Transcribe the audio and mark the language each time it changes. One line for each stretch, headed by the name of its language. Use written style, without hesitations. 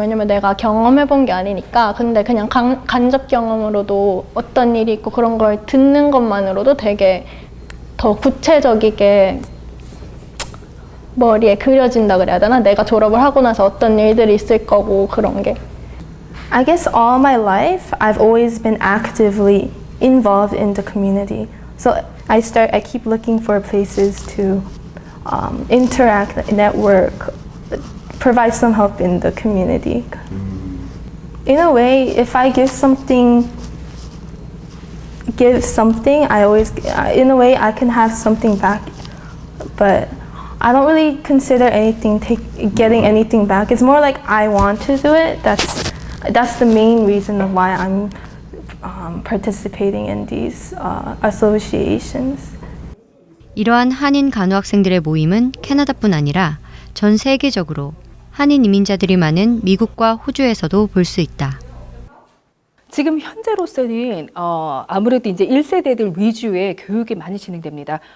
Korean: 왜냐면 내가 경험해 본 게 아니니까. 근데 그냥 간접 경험으로도 어떤 일이 있고 그런 걸 듣는 것만으로도 되게 더 구체적이게 머리에 그려진다 그래야 되나? 내가 졸업을 하고 나서 어떤 일들이 있을 거고 그런 게.
English: I guess all my life I've always been actively involved in the community. So I keep looking for places to interact, network, provide some help in the community. In a way, if I give something, I always, in a way, I can have something back. But I don't really consider getting anything back. It's more like I want to do it. That's the main reason of why I'm participating in these associations.
Korean: 이러한 한인 간호 학생들의 모임은 캐나다뿐 아니라 전 세계적으로 한인 이민자들이 많은 미국과 호주에서도 볼 수 있다. 지금 현재로서는 아무래도 이제 1세대들 위주의 교육이 많이 진행됩니다.